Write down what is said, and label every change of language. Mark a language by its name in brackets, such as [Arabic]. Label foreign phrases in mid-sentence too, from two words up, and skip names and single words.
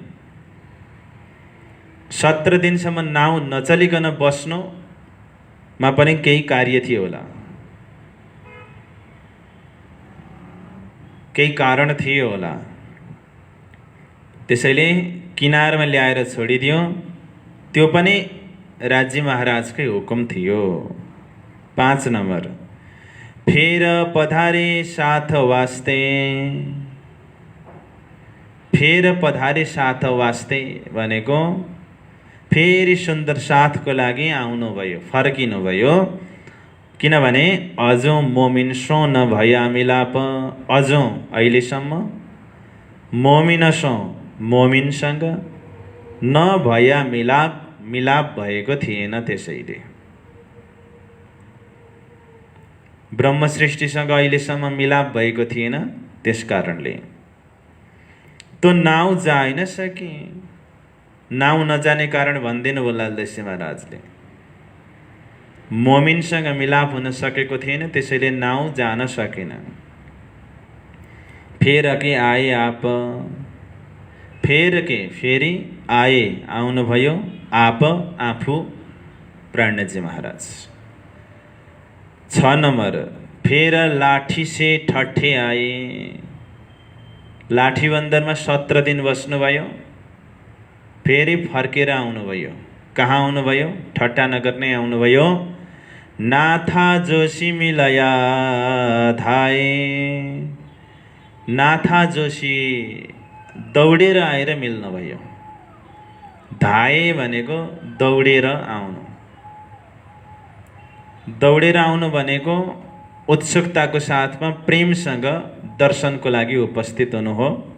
[Nepali] 17 दिनसम्म नाउ नचलिकन बस्नुमा पनि केही कार्य थियो होला, केही कारण थियो होला। त्यसैले किनारमा ल्याएर छोडिदियो। त्यो पनि राज्य महाराजकै हुकुम थियो। 5 नम्बर, [Hindi] फेर पधारे साथ वास्ते, फेर पधारे साथ वास्ते [Nepali] भनेको फेरि सुन्दर साथको लागि आउनुभयो, फर्किनुभयो। किनभने [Hindi] अझौ मोमिनसो नभया मिलाप, [Nepali] अझौ अहिलेसम्म मोमिनसो मोमिनसँग नभया मिलाप, मिलाप भएको थिएन। त्यसैले ब्रह्म सृष्टिसँग अहिलेसम्म मिलाप भएको थिएन। त्यसकारणले त्यो नाउ जाइन सके। नाउ नजाने कारण भनिदिनु होला दशरथ महाराजले। मोमिनसँग मिलाप हुन सकेको थिएन, त्यसैले नाउ जान सकेन। [Hindi] फेर के आए आप, [Nepali] फेर के फेरि आए आउनुभयो, आप आफू प्राणजी महाराज। 6 नम्बर, [Hindi] फेर लाठी से ठट्ठे आए, [Nepali] लाठी बन्दरमा 17 दिन बस्नुभयो, फेरि फर्केर आउनुभयो। कहाँ आउनुभयो? ठट्टा नगर्ने आउनुभयो। [Hindi] नाथा जोशी मिलया धाए, [Nepali] नाथा जोशी दौडेर आएर मिल्नुभयो। धाए भनेको दौडेर आउनु। दौडेर आउनु भनेको उत्सुकताको साथमा प्रेमसँग दर्शनको लागि उपस्थित हुनु हो।